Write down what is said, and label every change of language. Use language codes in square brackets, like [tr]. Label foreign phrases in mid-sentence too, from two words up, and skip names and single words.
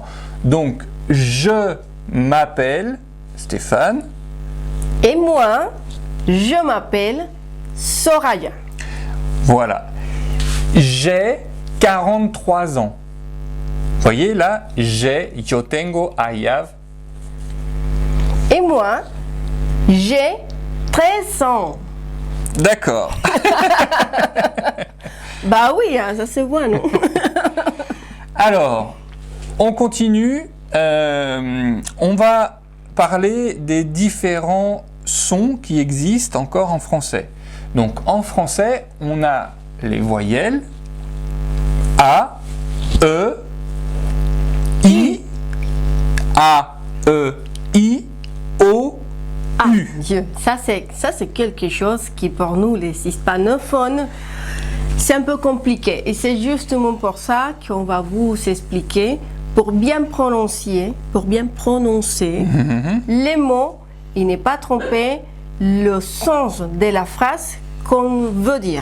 [fr] Donc, je m'appelle Stéphane. Et moi, je m'appelle Soraya. Voilà. J'ai 43 ans. Vous voyez là, j'ai, [es] yo tengo, [en] I have. [fr] Et moi, j'ai 13 ans. D'accord. Bah oui, hein, ça se voit, non? Alors, on continue. On va parler des différents sons qui existent encore en français. Donc, en français, on a les voyelles A, E, I, A, E, I, O, Ah, U. Dieu, ça c'est quelque chose qui pour nous les hispanophones, c'est un peu compliqué. Et c'est justement pour ça qu'on va vous expliquer, pour bien prononcer les mots et ne pas tromper le sens de la phrase qu'on veut dire.